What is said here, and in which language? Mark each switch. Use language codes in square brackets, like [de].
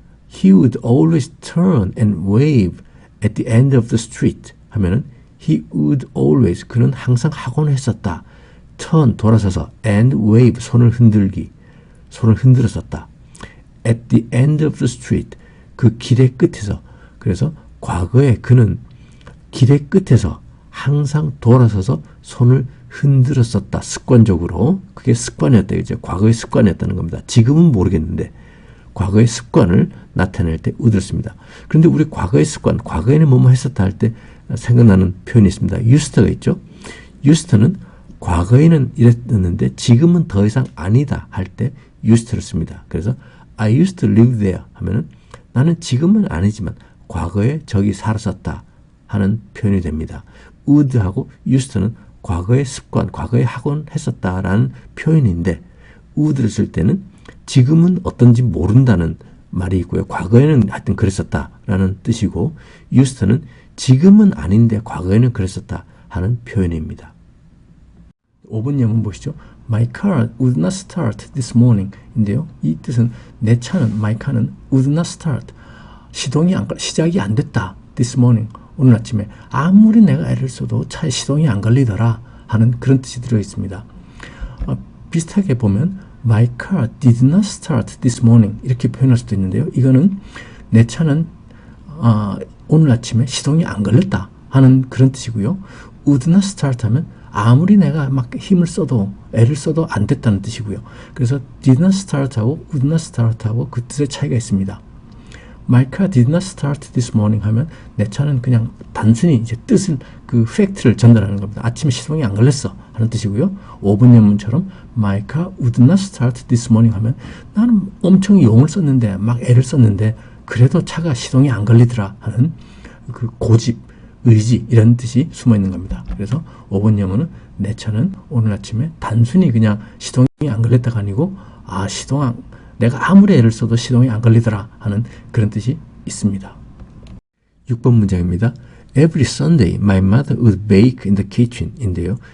[en] He would always turn and wave at the end of the street [ko] 하면은 [en] He would always, [ko] 그는 항상 하곤 했었다. turn, 돌아서서, [en] and wave, [ko] 손을 흔들었었다. [en] At the end of the street, [ko] 그 길의 끝에서. 그래서 과거에 그는 길의 끝에서 항상 돌아서서 손을 흔들었었다. 습관적으로. 그게 습관이었다. 이제 과거의 습관이었다는 겁니다. 지금은 모르겠는데 과거의 습관을 나타낼 때 would를 씁니다. 그런데 우리 과거의 습관, 과거에는 뭐뭐 했었다 할 때 생각나는 표현이 있습니다. used가 있죠. used는 과거에는 이랬는데 지금은 더 이상 아니다 할 때 used를 씁니다. 그래서 [en] I used to live there [ko] 하면은 나는 지금은 아니지만 과거에 저기 살았었다 하는 표현이 됩니다. would하고 used는 과거의 습관, 과거에 하곤 했었다라는 표현인데 would를 쓸 때는 지금은 어떤지 모른다는 말이 있고요. 과거에는 하여튼 그랬었다라는 뜻이고 used는 지금은 아닌데 과거에는 그랬었다 하는 표현입니다. 5번 예문 보시죠. [en] My car would not start this morning [ko] 인데요. 이 뜻은 내 차는, my car는 [en] would not start. [ko] 시작이 안 됐다. [en] This morning. [ko] 오늘 아침에 아무리 내가 애를 써도 차에 시동이 안 걸리더라 하는 그런 뜻이 들어 있습니다. 비슷하게 보면 [en] My car did not start this morning [ko] 이렇게 표현할 수도 있는데요. 이거는 내 차는 오늘 아침에 시동이 안 걸렸다 하는 그런 뜻이고요. would not start 하면 아무리 내가 막 힘을 써도 애를 써도 안 됐다는 뜻이고요. 그래서 did not start하고 would not start하고 그 뜻의 차이가 있습니다. [en] My car did not start this morning [ko] 하면 내 차는 그냥 단순히 이제 뜻을 그 팩트를 전달하는 겁니다. 아침에 시동이 안 걸렸어 하는 뜻이고요. 5번 예문처럼 [en] My car would not start this morning [ko] 하면 나는 엄청 용을 썼는데 막 애를 썼는데 그래도 차가 시동이 안 걸리더라 하는 그 고집, 의지 이런 뜻이 숨어 있는 겁니다. 그래서 5번 예문은 내 차는 오늘 아침에 단순히 그냥 시동이 안 걸렸다가 아니고 내가 아무리 애를 써도 시동이 안 걸리더라 하는 그런 뜻이 있습니다. 6번 문장입니다. [en] Every Sunday my mother would bake in the kitchen [ko] 인데요.